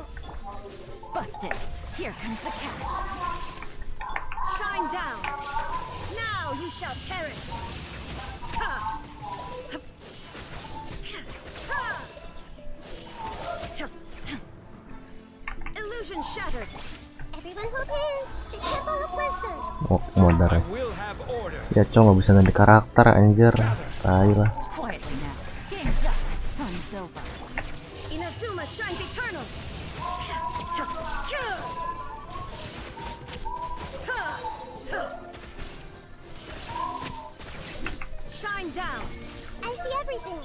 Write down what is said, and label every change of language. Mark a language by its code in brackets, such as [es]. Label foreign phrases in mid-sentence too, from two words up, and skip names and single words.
[en] Busted. Here comes the catch. Shine down. Now you shall perish. Ha! Illusion shattered. Everyone hold hands. The Temple of Wisdom. [jv] Oh, modar ya. [en] Will have order. [id] Ya cong, nggak bisa ganti karakter anjir. Tai lah. [en] Quietly now. Game's up. Fun's over. Inazuma shines eternal. Shine down. I see everything.